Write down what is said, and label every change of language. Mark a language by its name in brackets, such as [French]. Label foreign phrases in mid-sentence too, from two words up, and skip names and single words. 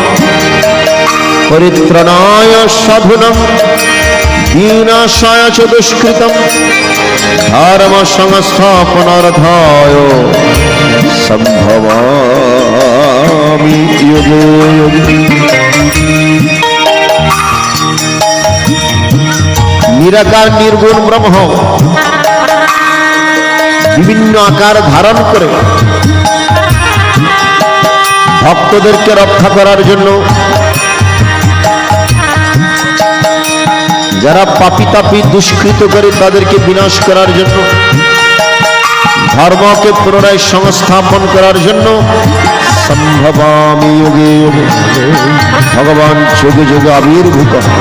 [Sanskrit] परित्राणाय साधूनां विनाशाय च दुष्कृतं धर्म संस्थापनार्थाय सम्भवामि युगे युगे। [Bangla] নিরাকার নির্গুণ ব্রহ্ম বিভিন্ন আকার ধারণ করে भक्तদেরকে রক্ষা করার জন্য যারা পাপী তাপী দুষ্কৃত করে তাদেরকে বিনাশ করার জন্য, ধর্মকে পুনরায় সংস্থাপন করার জন্য [Sanskrit] সম্ভবামি যোগে যোগে [Bangla] ভগবান যুগে যুগে আবির্ভূত।